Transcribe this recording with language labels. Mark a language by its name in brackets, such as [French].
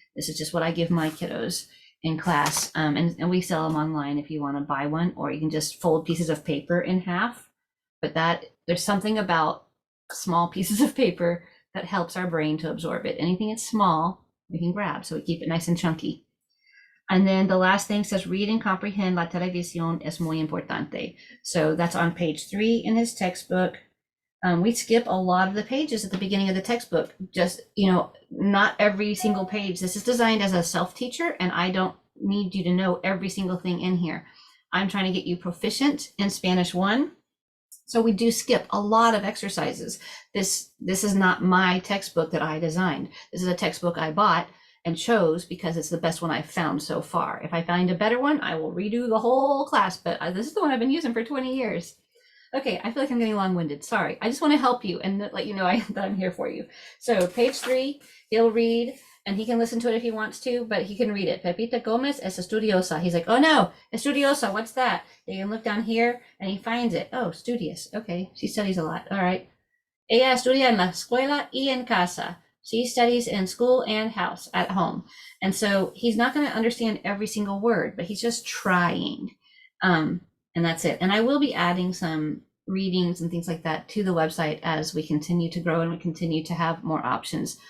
[English] This is just what I give my kiddos in class. And we sell them online if you want to buy one, or you can just fold pieces of paper in half. But there's something about small pieces of paper that helps our brain to absorb it. Anything that's small, we can grab, so we keep it nice and chunky. And then the last thing says, read and comprehend [Spanish] la televisión es muy importante. [English] So that's on page 3 in his textbook. We skip a lot of the pages at the beginning of the textbook. Just, not every single page. This is designed as a self-teacher, and I don't need you to know every single thing in here. I'm trying to get you proficient in Spanish 1. So we do skip a lot of exercises. This is not my textbook that I designed. This is a textbook I bought and chose because it's the best one I've found so far. If I find a better one, I will redo the whole class, but this is the one I've been using for 20 years. Okay, I feel like I'm getting long-winded. Sorry. I just want to help you and let you know that I'm here for you. So page 3, he'll read and he can listen to it if he wants to, but he can read it. [Spanish] Pepita Gomez es estudiosa. [English] He's like, oh no, estudiosa, what's that? You can look down here and he finds it. Oh, studious. Okay, she studies a lot. All right. [Spanish] Ella estudia en la escuela y en casa. [English] She studies in school and house at home. And so he's not going to understand every single word, but he's just trying. And that's it. And I will be adding some readings and things like that to the website as we continue to grow and we continue to have more options.